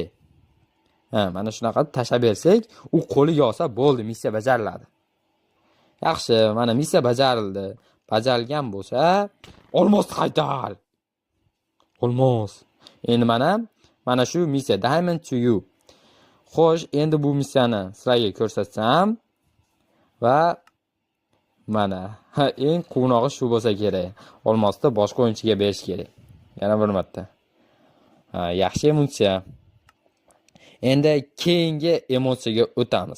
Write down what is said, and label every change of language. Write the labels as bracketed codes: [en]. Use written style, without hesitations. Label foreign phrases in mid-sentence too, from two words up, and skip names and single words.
[uz] Mana shunaqa tashab bersak, u qo'liga olsa bo'ldi, missiya bajariladi. Yaxshi, mana missiya bajarildi. Bajarilgan bo'lsa, olmosni qaytar. Olmos. Endi mana shu missiya [en] Diamond to you. [uz] Xo'sh, endi bu missiyani sizlarga ko'rsatsam, va mana eng quvnog'i shu bo'lsa kerak. Olmosda boshqa o'yinchiga berish kerak. Yana bir marta. Yaxshi emotsiya. Endi keyingi emotsiyaga o'tamiz.